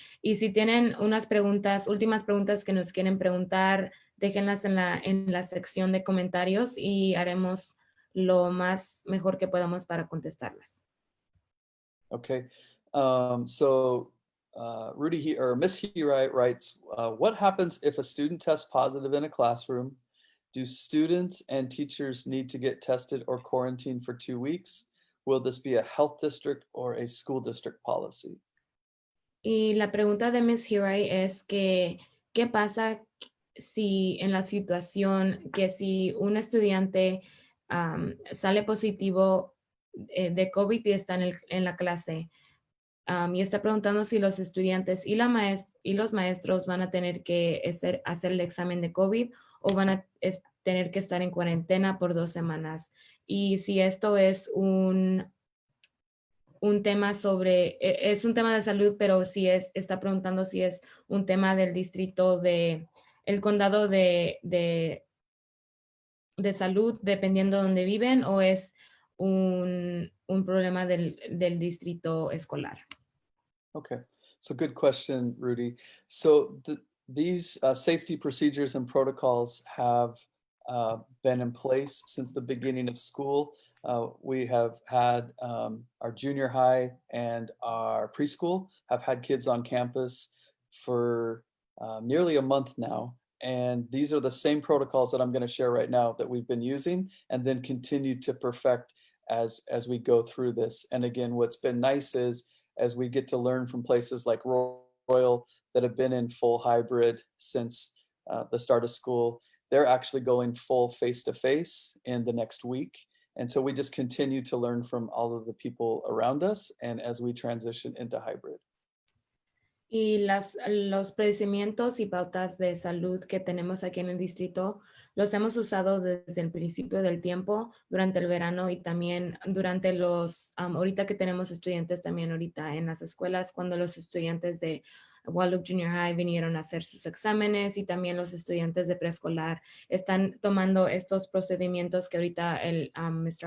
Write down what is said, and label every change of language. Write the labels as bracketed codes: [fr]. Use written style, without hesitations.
[es] Y si tienen unas últimas preguntas que nos quieren preguntar, déjenlas en la sección de comentarios y haremos lo más mejor que podamos para contestarlas. [en] Okay, so Rudy or Miss Hirai writes, what happens if a student tests positive in a classroom? Do students and teachers need to get tested or quarantined for 2 weeks? Will this be a health district or a school district policy? [es] Y la pregunta de Ms. Hirai es que, ¿qué pasa si en la situación que si un estudiante sale positivo de COVID y está en la clase? Y está preguntando si los estudiantes y los maestros van a tener que hacer el examen de COVID o van a tener que estar en cuarentena por 2 semanas. Y si esto es un tema es un tema de salud, pero está preguntando si es un tema del distrito el condado de salud, dependiendo de dónde viven, o es un problema del distrito escolar. [en] Okay, so good question, Rudy. So these safety procedures and protocols have been in place since the beginning of school. We have had our junior high and our preschool have had kids on campus for nearly a month now. And these are the same protocols that I'm going to share right now that we've been using and then continue to perfect as we go through this. And again, what's been nice is as we get to learn from places like Royal that have been in full hybrid since the start of school, they're actually going full face-to-face in the next week. And so we just continue to learn from all of the people around us and as we transition into hybrid. [es] Y los procedimientos y pautas de salud que tenemos aquí en el distrito los hemos usado desde el principio del tiempo, durante el verano y también durante ahorita que tenemos estudiantes también ahorita en las escuelas, cuando los estudiantes de Wahluke Junior High vinieron a hacer sus exámenes y también los estudiantes de preescolar están tomando estos procedimientos que ahorita el Mr.